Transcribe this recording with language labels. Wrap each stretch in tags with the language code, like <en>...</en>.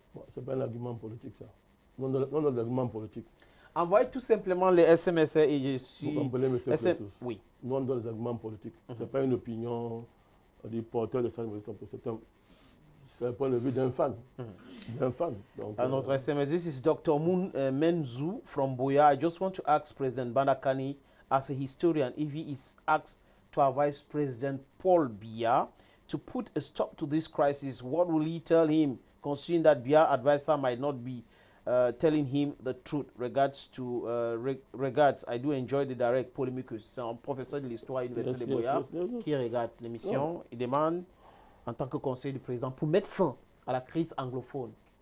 <fr>Bon, ce n'est pas un argument politique, ça. Non, non, argument politique. Envoyez tout simplement les SMS et je suis... Vous comprenez, monsieur Clétus? Oui. Non, dans les arguments politiques. Ce n'est pas une opinion du porteur de sac de professeur. C'est le point de vue d'un fan. D'un fan. Donc, notre SMS,</fr> <en>this is Dr. Moon Menzu from Boya. I just want to ask President Bandakani, as a historian, if he is asked to advise President Paul Biya to put a stop to this crisis, what will he tell him, considering that Biya advisor might not be telling him the truth? Regards to regards. I do enjoy the direct polemique.</en> <fr>C'est un professeur de l'histoire à l'Université de Boya qui regarde l'émission. Il demande, en tant que conseiller du président, pour mettre fin à la crise anglophone.</fr>